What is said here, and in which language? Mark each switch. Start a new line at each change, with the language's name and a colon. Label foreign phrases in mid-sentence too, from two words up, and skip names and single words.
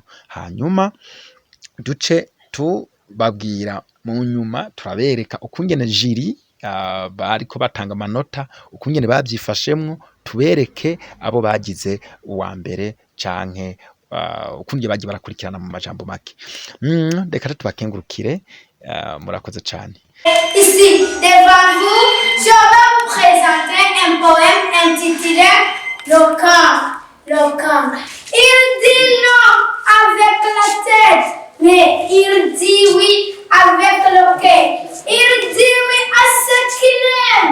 Rundi: Hanyuma duce tubabwira mu nyuma turabereka ukungene jiri bariko batanga amanota, ukungene bavyifashemwo, tubereke abo bagize uwa mbere canke ukungene bagiye barakurikirana mu majambo make. Reka tubakengurukire, murakoze cyane.
French: Ici, devant vous, je vais vous présenter un poème intitulé Le camp. Il dit non avec la tête, mais il dit oui avec le cœur. Il dit oui à ce qu'il aime.